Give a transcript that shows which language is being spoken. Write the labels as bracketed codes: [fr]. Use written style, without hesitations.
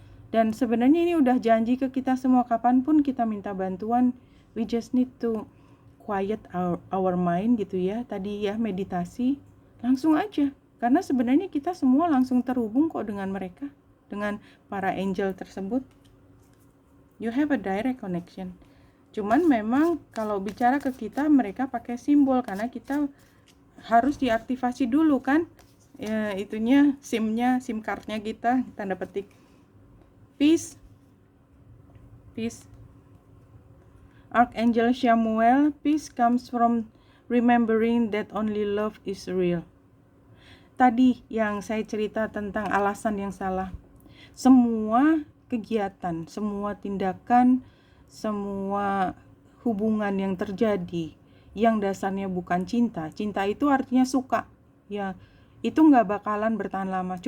[id] Dan sebenarnya ini udah janji ke kita semua, kapanpun kita minta bantuan, [en] we just need to quiet our mind [id] gitu ya. Tadi ya meditasi, langsung aja, karena sebenarnya kita semua langsung terhubung kok dengan mereka, dengan para angel tersebut. [en] You have a direct connection. [id] Cuman memang kalau bicara ke kita, mereka pakai simbol, karena kita harus diaktifasi dulu kan, ya, itunya SIM cardnya kita, tanda petik. Peace. [en] Archangel Samuel, peace comes from remembering that only love is real. [id] Tadi yang saya cerita tentang alasan yang salah. Semua kegiatan, semua tindakan, semua hubungan yang terjadi yang dasarnya bukan cinta itu artinya suka ya, itu nggak bakalan bertahan lama.